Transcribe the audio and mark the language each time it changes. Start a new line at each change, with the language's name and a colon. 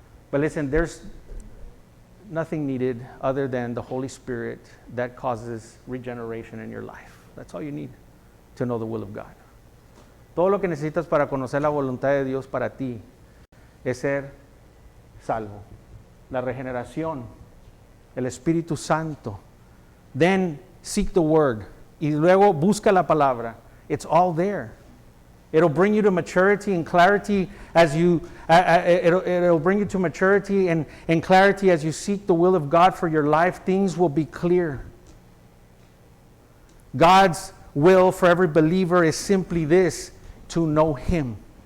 English: But listen, there's nothing needed other than the Holy Spirit that causes regeneration in your life. That's all you need to know the will of God.
Spanish: Todo lo que necesitas para conocer la voluntad de Dios para ti es ser salvo. La regeneración, el Espíritu Santo.
English: Then seek the Word.
Spanish: Y luego busca la palabra.
English: It's all there. It'll bring you to maturity and clarity as you, it'll bring you to maturity and clarity as you seek the will of God for your life. Things will be clear. God's will for every believer is simply this, to know Him.